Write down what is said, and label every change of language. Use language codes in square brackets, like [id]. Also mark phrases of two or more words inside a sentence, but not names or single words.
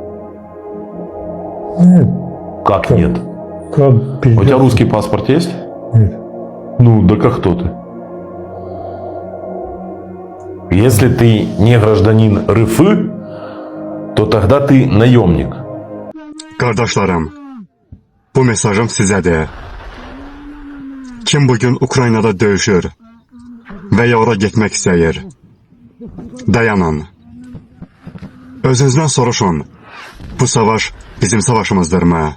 [ru] Нет. Как нет? Как У тебя русский паспорт есть? Нет. Ну, да как кто ты? Если ты не gражданин РФ, то тогда ты наемник. [az] Qardaşlarım, bu mesajım sizədir. Kim bugün Ukraynada döyüşür və ya ora getmək istəyir, dayanın. Özünüzdən soruşun, bu savaş bizim savaşımızdırmı?